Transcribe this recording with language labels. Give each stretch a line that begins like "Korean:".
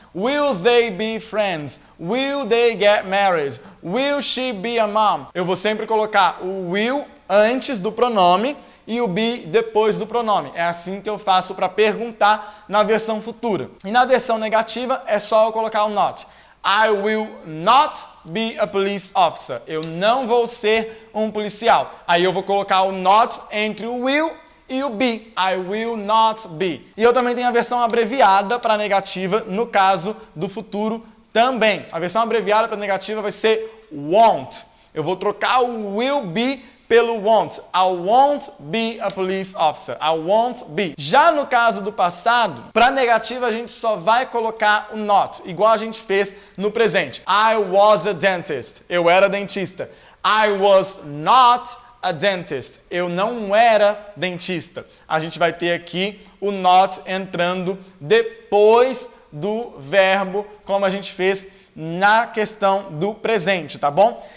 English: Will they be friends? Will they get married? Will she be a mom?
Portuguese: Eu vou sempre colocar o will antes do pronome e o be depois do pronome. É assim que eu faço para perguntar na versão futura. E na versão negativa é só eu colocar o not.
English: I will not be a police officer.
Portuguese: Eu não vou ser um policial. Aí eu vou colocar o not entre o will e o be.
English: I will not be.
Portuguese: E eu também tenho a versão abreviada para negativa no caso do futuro também. A versão abreviada para negativa vai ser won't. Eu vou trocar o will be pelo won't.
English: I won't be a police officer. I won't be.
Portuguese: Já no caso do passado, para negativa a gente só vai colocar o not, igual a gente fez no presente.
English: I was a dentist.
Portuguese: Eu era dentista.
English: I was not a dentist.
Portuguese: Eu não era dentista. A gente vai ter aqui o not entrando depois do verbo, como a gente fez na questão do presente, tá bom?